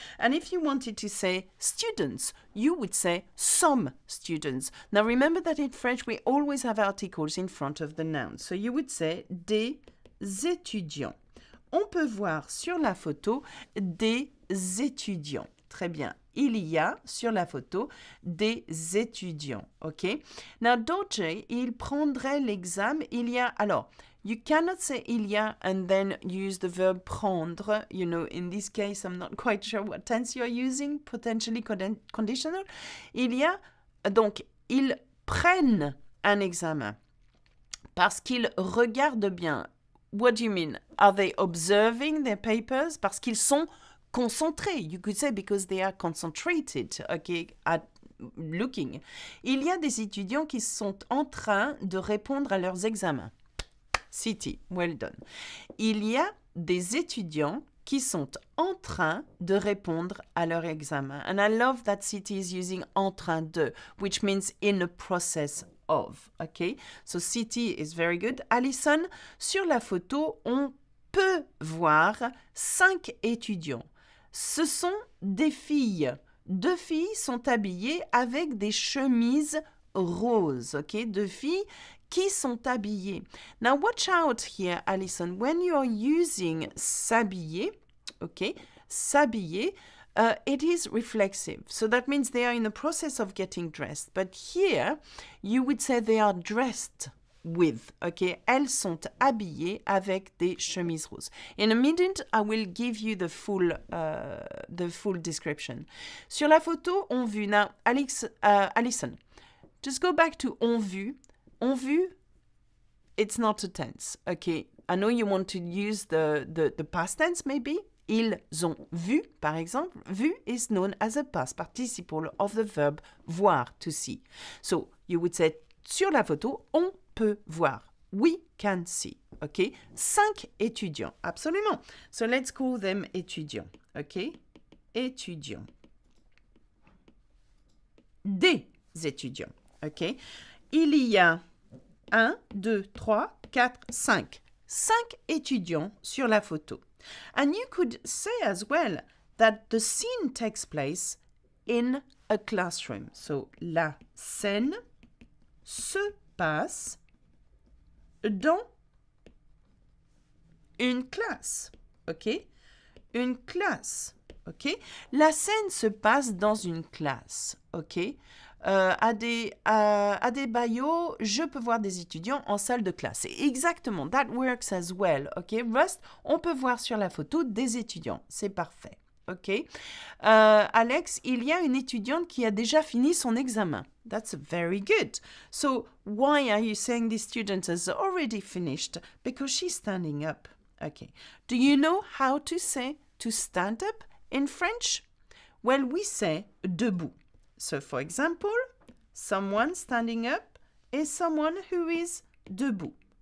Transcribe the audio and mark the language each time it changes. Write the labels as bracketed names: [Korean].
[English] And if you wanted to say students, you would say some students. Now remember that in French, we always have articles in front of the noun. So you would say [French] des étudiants. On peut voir sur la photo des étudiants. Très bien. Il y a sur la photo des étudiants. OK? Now, Doje, il prendrait l'examen. Il y a. [English] Alors, you cannot say il y a and then use the verb prendre. You know, in this case, I'm not quite sure what tense you're using. Potentially conditional. [French] Il y a. Donc, ils prennent un examen parce qu'ils regardent bien. [English] What do you mean? Are they observing their papers? [French] Parce qu'ils sont concentrés. [English] You could say because they are concentrated, okay, at looking. [French] Il y a des étudiants qui sont en train de répondre à leurs examens. [English] City, well done. [French] Il y a des étudiants qui sont en train de répondre à leur examen. [English] And I love that City is using en train de, which means in a process of, okay? So City is very good. [French] Alison, sur la photo, on peut voir 5 étudiants. Ce sont des filles. 2 filles sont habillées avec des chemises roses, okay? 2 filles qui sont habillées. [English] Now watch out here, Alison. When you are using s'habiller, okay? S'habiller, it is reflexive. So that means they are in the process of getting dressed. But here, you would say they are dressed with, okay? [French] Elles sont habillées avec des chemises roses. [English] In a minute, I will give you the full description. [French] Sur la photo, on vu. [English] Now, Alison, just go back to [French] on vu. [English] On vu, it's not a tense, okay? I know you want to use the past tense, maybe. [French] Ils ont vu, par exemple. [English] Vu is known as a past participle of the verb voir, to see. So, you would say, [French] sur la photo, on peut voir. [English] We can see. OK? [French] 5 étudiants. Absolument. [English] So, let's call them étudiants. [French] OK? Étudiants. Des étudiants. OK? Il y a 1, 2, 3, 4, 5. 5 étudiants sur la photo. [English] And you could say as well that the scene takes place in a classroom. [French] So, la scène se passe dans une classe. OK? Une classe. OK? La scène se passe dans une classe. OK? À des bayaux, je peux voir des étudiants en salle de classe. C'est exactement, [English] that works as well. OK? [French] Rust, on peut voir sur la photo des étudiants. C'est parfait. OK? Alex, il y a une étudiante qui a déjà fini son examen. [English] That's very good. So, why are you saying this student has already finished? Because she's standing up. OK. Do you know how to say to stand up in French? Well, we say debout. So, for example, someone standing up is someone who is debout.